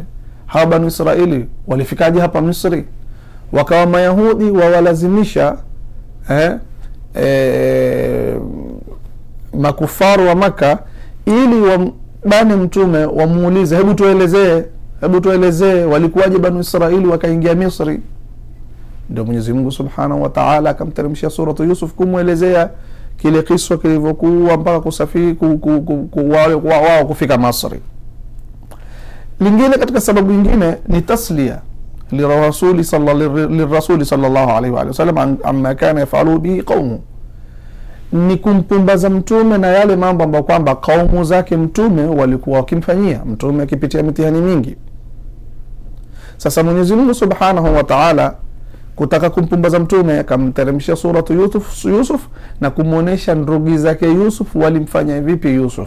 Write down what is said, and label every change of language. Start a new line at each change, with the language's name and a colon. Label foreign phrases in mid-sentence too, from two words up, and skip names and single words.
Swahili: Hawa Banu Israili walifikaje hapa Misri? Wakawa Mayahudi wawalazimisha makufaru wa Maka ili wabane Mtume wamuulize, hebu tuelezee walikuwaje Banu Israili wakaingia Misri. Ndio Mwenyezi Mungu
Arabic: سبحانه وتعالى
Swahili: akamteremshia suratu Yusuf kumuelezea kile kisa kilivyokuwa mpaka kusafiri wao kufika Misri. Lingine katika sababu nyingine ni
Arabic: تسلية للرسول صلى الله عليه وسلم عما كان يفعل به قومه,
Swahili: ni kumpumbaza Mtume na yale mambo ambayo kwamba kaumu zake Mtume walikuwa wakimfanyia Mtume akipitia mitihani mingi. Sasa Mwenyezi Mungu
Arabic: سبحانه وتعالى
Swahili: kutaka kumpumbaza Mtume akamteremshia suratu Yusuf na kumuonesha ndugu zake Yusuf walimfanya vipi Yusuf.